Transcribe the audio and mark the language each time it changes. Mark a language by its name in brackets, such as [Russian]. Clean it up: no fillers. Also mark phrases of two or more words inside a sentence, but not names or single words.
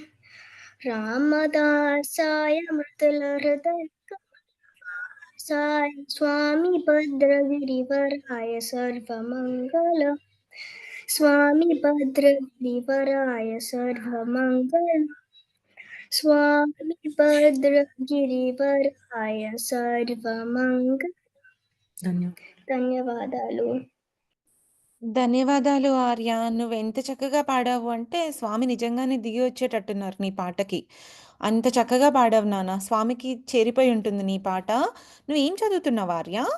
[Sanskrit] रामदासाय मृदुलहृदय साय स्वामी भद्रगिरिवराय सर्वमङ्गलम् स्वामी भद्रगिरिवराय सर्वमङ्गलम् स्वामी भद्रगिरिवराय सर्वमङ्गलम् ధన్యవాదాలు. [Telugu] ధన్యవాదాలు ఆర్య. నువ్వెంత చక్కగా పాడావు అంటే స్వామి నిజంగానే దిగి వచ్చేటట్టున్నారు నీ పాటకి. అంత చక్కగా పాడావు నాన్న. స్వామికి చేరిపోయి ఉంటుంది నీ పాట. నువ్వేం చదువుతున్నావు ఆర్య?